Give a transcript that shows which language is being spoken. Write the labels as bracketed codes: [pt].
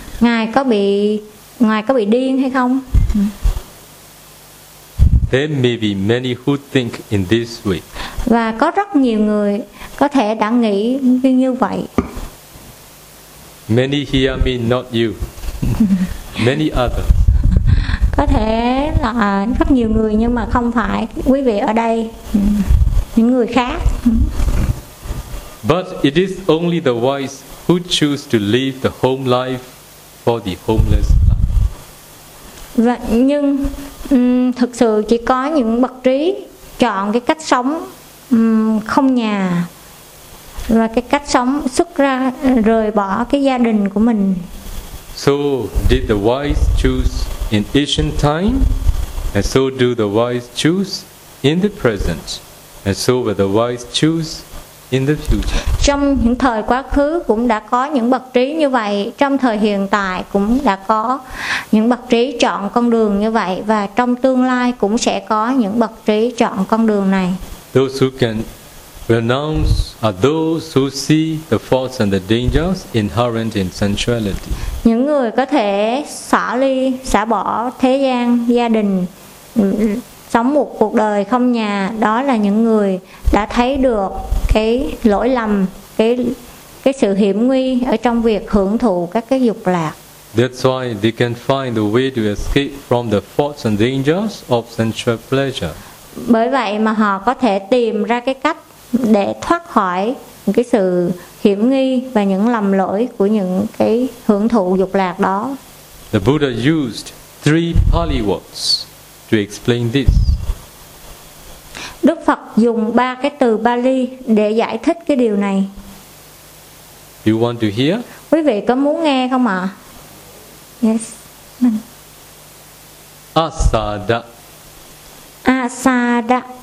[vi] Ngài có bị điên hay không? [en] There may be many who think in this way. [vi] Và có rất nhiều người có thể đã nghĩ như vậy. [en] Many here mean not you. Many others. [vi] Có thể là rất nhiều người nhưng mà không phải quý vị ở đây. Những người khác. [en] But it is only the wise who choose to leave the home life for the homeless. [vi] Vậy nhưng thực sự chỉ có những bậc trí chọn cái cách sống không nhà và cái cách sống xuất ra rời bỏ cái gia đình của mình. [en] So did the wise choose in ancient time, and so do the wise choose in the present, and so will the wise choose in the future. [vi] Trong những thời quá khứ cũng đã có những bậc trí như vậy, trong thời hiện tại cũng đã có những bậc trí chọn con đường như vậy, và trong tương lai cũng sẽ có những bậc trí chọn con đường này. [en] Those who can renounce are those who see the faults and the dangers inherent in sensuality. [vi] Những người có thể xả ly, xả bỏ thế gian, gia đình, sống một cuộc đời không nhà, đó là những người đã thấy được cái lỗi lầm, cái sự hiểm nguy ở trong việc hưởng thụ các cái dục lạc. [en] That's why they can find the way to escape from the faults and dangers of sensual pleasure. [vi] Bởi vậy mà họ có thể tìm ra cái cách để thoát khỏi cái sự hiểm nghi và những lầm lỗi của những cái hưởng thụ dục lạc đó. [en] The Buddha used three Pali words to explain this. [vi] Đức Phật dùng ba cái từ Pali để giải thích cái điều này. [en] You want to hear? [vi] Quý vị có muốn nghe không ạ? [en] Yes. [pi] Asada. Asada.